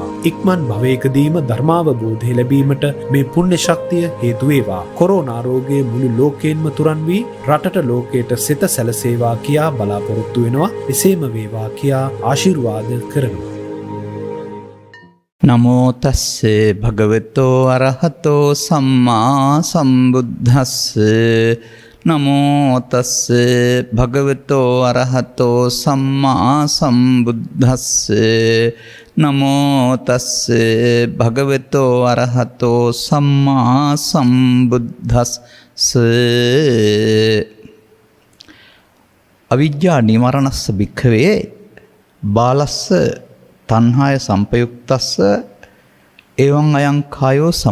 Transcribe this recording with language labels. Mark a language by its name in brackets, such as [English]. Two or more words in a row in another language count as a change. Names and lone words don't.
[Sinhala] ඉක්මන් භවයකදීම ධර්මාවබෝධය ලැබීමට මේ පුණ්‍ය ශක්තිය හේතු වේවා. කොරෝනා රෝගයේ මුළු ලෝකයෙන්ම තුරන් වී රටට ලෝකයට සිත සැලසේවා කියා බලාපොරොත්තු වෙනවා. එසේම වේවා කියා ආශිර්වාද කරනවා. [Pali] නමෝ තස්සේ භගවතෝ අරහතෝ සම්මා සම්බුද්දස්ස නමෝ තස්සේ භගවතෝ අරහතෝ සම්මා සම්බුද්දස්ස නමෝ තස්සේ භගවතෝ අරහතෝ සම්මා සම්බුද්දස්ස අවිජ්ජා නිවරණස්ස භික්ඛවේ බාලස්ස තණ්හාය සංපයුක්තස්ස එවං අයං කායෝ